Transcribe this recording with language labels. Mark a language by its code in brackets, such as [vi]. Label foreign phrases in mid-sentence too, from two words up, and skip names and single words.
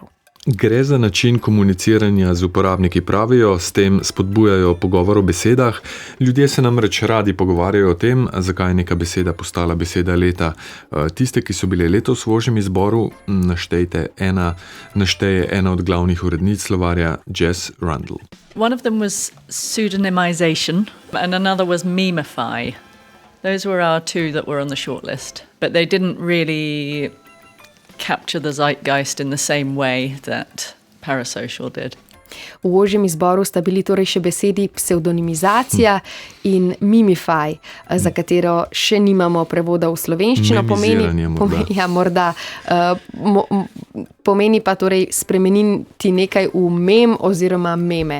[sl] Gre za način komuniciranja z uporabniki, pravijo, s tem spodbujajo pogovor o besedah. Ljudje se namreč radi pogovarjajo o tem, zakaj je neka beseda postala beseda leta. Tiste, ki so bile letos v ožjem izboru, našteje ena od glavnih urednic slovarja, Jess Rundle. [en] One of them was pseudonymization and another was memify. Those were our two that were on the shortlist, but they didn't really capture the zeitgeist in the same way that Parasocial did. [sl] V ožjem izboru sta bili torej še besedi pseudonimizacija in mimify, za katero še nimamo prevoda v slovenščino. Pomeni pa torej spremeniti nekaj v mem oziroma meme.